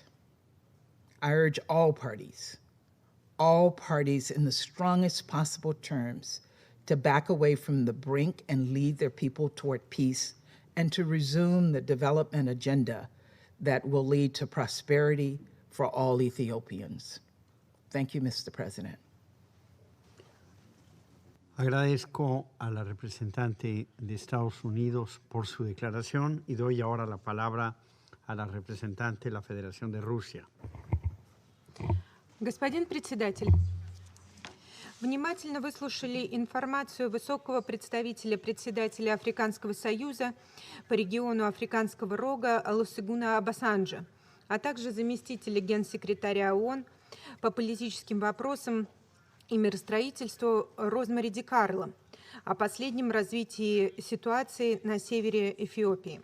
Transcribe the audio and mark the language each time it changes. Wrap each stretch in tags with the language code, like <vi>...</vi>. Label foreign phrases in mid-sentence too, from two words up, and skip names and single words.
<en>I urge all parties in the strongest possible terms to back away from the brink and lead their people toward peace, and to resume the development agenda that will lead to prosperity for all Ethiopians. Thank you, Mr. President.</en> <es>Agradezco a la representante de Estados Unidos por su declaración y doy ahora la palabra a la representante de la Federación de Rusia.</es> <ru>Господин председатель, внимательно выслушали информацию высокого представителя председателя Африканского союза по региону Африканского рога Олусегуна Обасанджо, а также заместителя генсекретаря ООН по политическим вопросам и миростроительству Розмари Ди Карло о последнем развитии ситуации на севере Эфиопии.</ru>